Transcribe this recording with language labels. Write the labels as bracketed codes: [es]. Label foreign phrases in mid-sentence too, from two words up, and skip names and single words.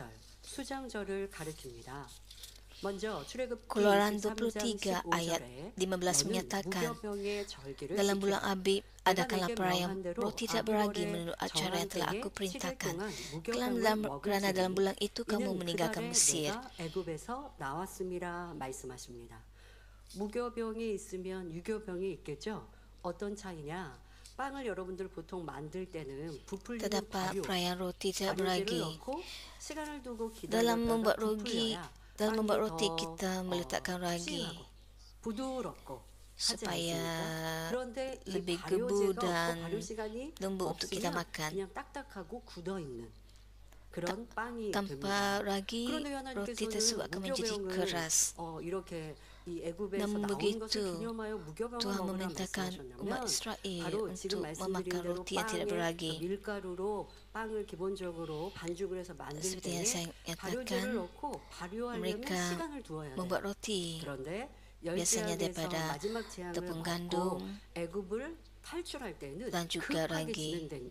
[ms] Keluaran 23 ayat 15 menyatakan, dalam bulan Abib adakanlah perayaan roti tidak beragi menurut acara yang telah aku perintahkan. Kerana dalam bulan itu kamu meninggalkan Mesir. [ko] 무교병이 있으면 유교병이 있겠죠. 어떤 차이냐? 빵을 여러분들 보통 만들 때는 부풀리는 [ms] terdapat [ko] 발효, [ms] perayaan roti tidak beragi. [ko] 넣고 시간을 두고 [ms] Dalam membuat [ko] 기다렸다가 [ms] roti kita meletakkan ragi [ko] 부드럽고 [ms] supaya lebih gebu dan lembut untuk kita makan. [ko] 그냥 딱딱하고 굳어 있는 그런 빵이 [ms] Tanpa ragi, roti tersebut akan menjadi keras. Namun begitu, Tuhan memerintahkan umat Israel untuk memakan roti yang tidak beragi. Seperti yang saya nyatakan, mereka membuat roti biasanya daripada tepung gandum dan juga ragi.